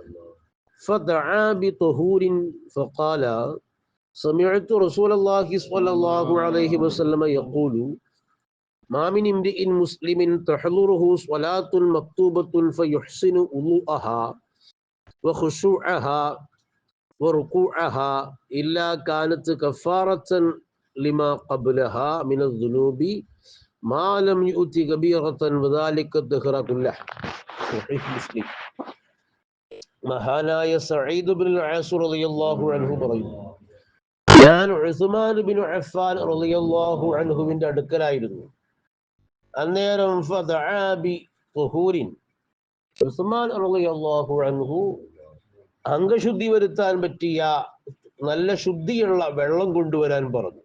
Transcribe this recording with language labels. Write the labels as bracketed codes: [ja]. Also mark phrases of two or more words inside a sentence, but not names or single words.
[ar] فدعا بطهور فقال: سمعت رسول الله صلى الله عليه وسلم يقول: ما من امرئ مسلم تحضره صلاة مكتوبة فيحسن وضوءها وخشوعها وركوعها إلا كانت كفارة لما قبلها من الذنوب ما لم يؤت كبيرة وذلك الدهر كله. صحيح مسلم. [ml] മഹാനായ സഈദ് ബിൻ അസ് [ar] رضي الله عنه [ml] പറയുന്നു, ഞാൻ ഉസ്മാൻ ബിൻ അഫ്ഫാൻ [ar] رضي الله عنه [ml] അടുക്കലായിരുന്നു. അന്നേരം [ar] فدعا بطهور, [ml] ഉസ്മാൻ [ar] رضي الله عنه [ml] അംഗശുദ്ധി വരുത്താൻ പറ്റിയ നല്ല ശുദ്ധിയുള്ള വെള്ളം കൊണ്ടുവരാൻ പറഞ്ഞു.